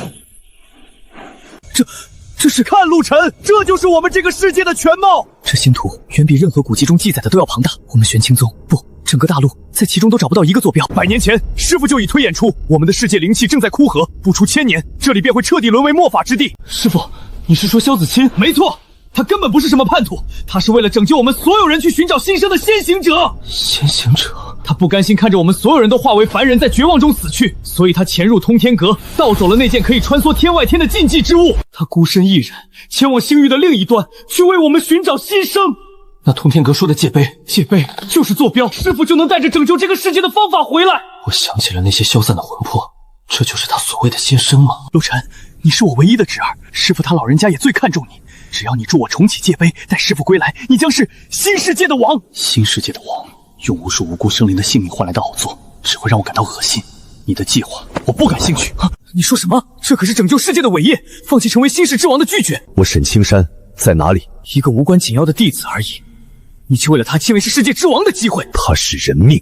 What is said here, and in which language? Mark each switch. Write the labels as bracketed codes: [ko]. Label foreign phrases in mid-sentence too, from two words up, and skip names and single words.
[zh] 這是看陸晨，這就是我們這個世界的全貌。這星圖遠比任何古籍中記載的都要龐大。我們玄清宗不，整個大陸在其中都找不到一個坐標。100年前，師父就已推演出，我們的世界靈氣正在枯涸，不出1000年，這裡便會徹底淪為末法之地。師父，你是說蕭子清？沒錯。他根本不是什麼叛徒，他是為了拯救我們所有人去尋找新生的先行者。先行者，他不甘心看着我們所有人都化為凡人，在絕望中死去，所以他潛入通天閣，盜走了那件可以穿梭天外天的禁忌之物。他孤身一人前往星域的另一端，去為我們尋找新生。那通天閣說的界碑，界碑就是坐標，師父就能帶着拯救這個世界的方法回來。我想起了那些消散的魂魄，這就是他所謂的新生嗎？陸晨，你是我唯一的侄兒，師父他老人家也最看重你。只要你助我重啟界碑，待師父歸來，你將是新世界的王。新世界的王，用無數無辜生靈的性命換來的奧作，只會讓我感到惡心。你的計劃，我不感興趣。你說什麼？這可是拯救世界的偉業，放棄成為新世之王的拒絕。我沈青山在哪裡？一個無關緊要的弟子而已，你卻為了他親為是世界之王的機會。他是人命。